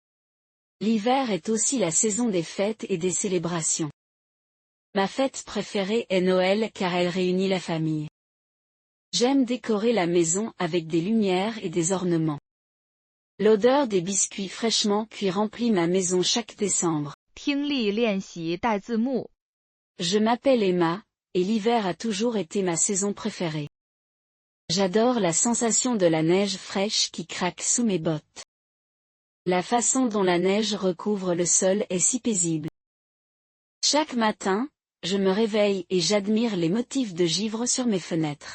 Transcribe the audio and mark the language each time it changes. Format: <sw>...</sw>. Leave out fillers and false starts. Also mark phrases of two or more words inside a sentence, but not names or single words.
<fr>L'hiver est aussi la saison des fêtes et des célébrations. Ma fête préférée est Noël car elle réunit la famille. J'aime décorer la maison avec des lumières et des ornements. L'odeur des biscuits fraîchement cuits remplit ma maison chaque décembre.</fr> <zh>听力练习带字幕。</zh> <fr>Je m'appelle Emma, et l'hiver a toujours été ma saison préférée. J'adore la sensation de la neige fraîche qui craque sous mes bottes. La façon dont la neige recouvre le sol est si paisible. Chaque matin, je me réveille et j'admire les motifs de givre sur mes fenêtres.</fr>